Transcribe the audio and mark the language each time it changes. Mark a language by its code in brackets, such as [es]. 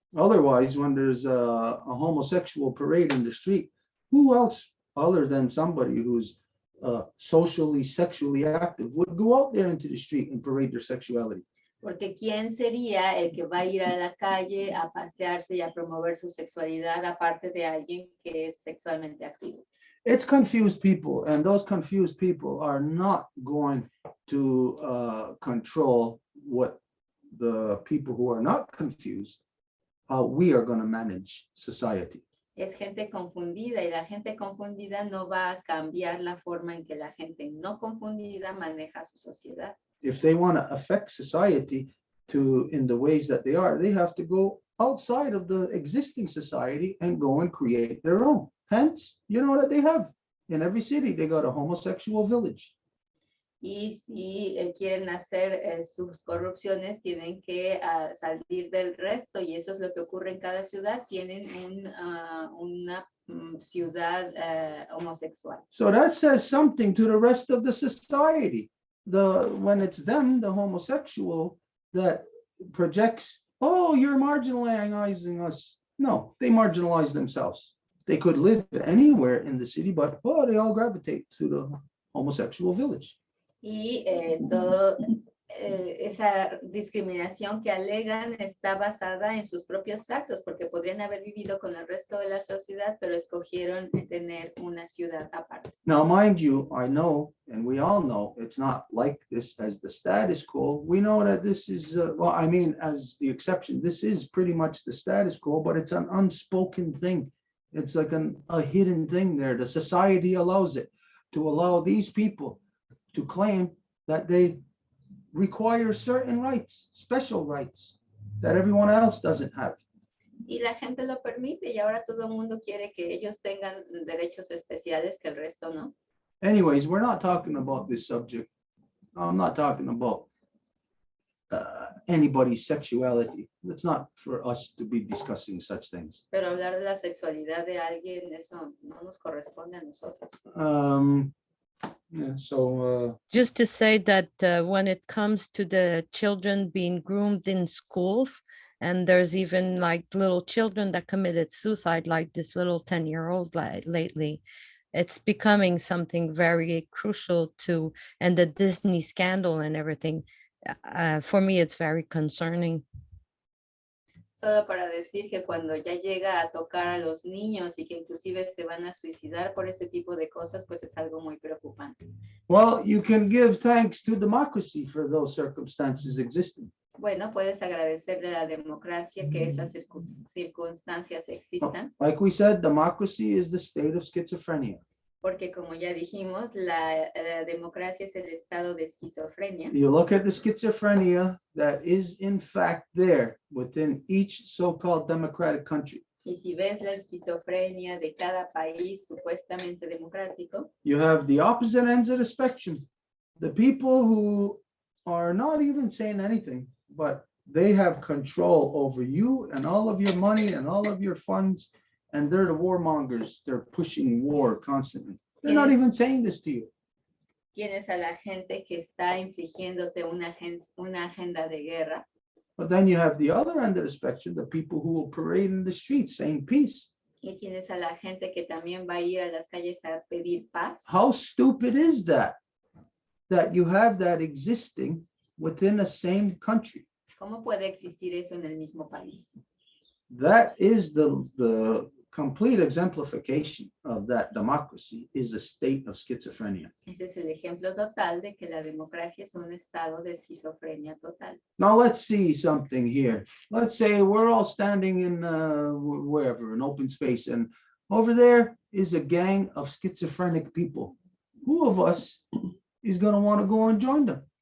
[en] Otherwise, when there's a homosexual parade in the street, who else other than somebody who's socially, sexually active would go out there into the street and parade their sexuality? [es] Porque ¿quién sería el que va a ir a la calle a pasearse y a promover su sexualidad aparte de alguien que es sexualmente activo? [en] It's confused people, and those confused people are not going to control what the people who are not confused, how we are going to manage society. [es] Es gente confundida y la gente confundida no va a cambiar la forma en que la gente no confundida maneja su sociedad. [en] If they want to affect society in the ways that they are, they have to go outside of the existing society and go and create their own. Hence, you know that they have in every city, they got a homosexual village. [es] Y si quieren hacer sus corrupciones, tienen que salir del resto, y eso es lo que ocurre en cada ciudad. Tienen una ciudad homosexual. [en] So that says something to the rest of the society. When it's them, the homosexual, that projects, oh, you're marginalizing us. No, they marginalize themselves. They could live anywhere in the city, but oh, they all gravitate to the homosexual village. [es] Y toda esa discriminación que alegan está basada en sus propios actos, porque podrían haber vivido con el resto de la sociedad, pero escogieron tener una ciudad aparte. [en] Now, mind you, I know, and we all know, it's not like this as the status quo. We know that this is, well, I mean, as the exception, this is pretty much the status quo, but it's an unspoken thing. It's like a hidden thing there. The society allows it to allow these people to claim that they require certain rights, special rights, that everyone else doesn't have. [es] Y la gente lo permite, y ahora todo el mundo quiere que ellos tengan derechos especiales que el resto no. [en] Anyways, we're not talking about this subject. I'm not talking about anybody's sexuality. It's not for us to be discussing such things. [es] Pero hablar de la sexualidad de alguien, eso no nos corresponde a nosotros. [en] Yeah, so Just to say that when it comes to the children being groomed in schools, and there's even like little children that committed suicide, like this little 10-year-old lately, it's becoming something very crucial to, and the Disney scandal and everything. For me, it's very concerning. [es] Solo para decir que cuando ya llega a tocar a los niños y que inclusive se van a suicidar por ese tipo de cosas, pues es algo muy preocupante. [en] well, you can give thanks to democracy for those circumstances existing. [es] Bueno, puedes agradecerle a la democracia que esas circunstancias existan, [en] Like we said, democracy is the state of schizophrenia. [es] porque como ya dijimos, la democracia es el estado de esquizofrenia. [en] You look at the schizophrenia that is in fact there within each so-called democratic country. [es] Y si ves la esquizofrenia de cada país supuestamente democrático, [en] You have the opposite ends of the spectrum. The people who are not even saying anything, but they have control over you and all of your money and all of your funds, and they're the warmongers. They're pushing war constantly. They're not even saying this to you. [es] tienes a la gente que está infligiéndote una agenda de guerra. [en] But then you have the other end of the spectrum, the people who will parade in the streets saying peace. [es] Y tienes a la gente que también va a ir a las calles a pedir paz. [en] How stupid is that? That you have that existing within the same country. [es] ¿Cómo puede existir eso en el mismo país? [en] That is the complete exemplification of that democracy is a state of schizophrenia. [es] Ese es el ejemplo total de que la democracia es un estado de esquizofrenia total. [en] Now let's see something here. Let's say we're all standing in wherever, an open space, and over there is a gang of schizophrenic people. Who of us is going to want to go and join them?